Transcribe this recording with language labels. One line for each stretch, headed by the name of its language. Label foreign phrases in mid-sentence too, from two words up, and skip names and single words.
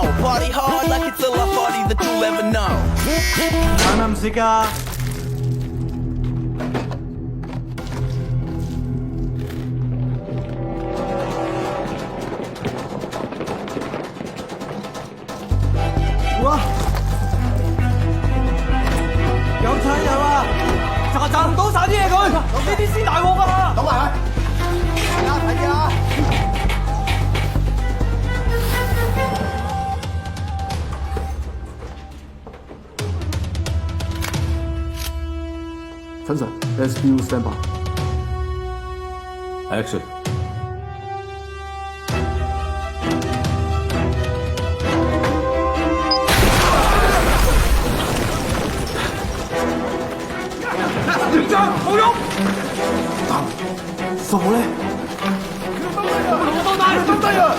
English: Party hard like it's the last party that you'll ever know.
Cantonese: 係咪唔識㗎？哇！有賊人啊！炸唔到晒啲嘢佢，呢啲先大鑊啊！倒埋佢，係啊，睇啊！陳 Sir，
English: SBU stand by。Action。
Cantonese: 連長冇用，傻咧！我都帶，都得啊！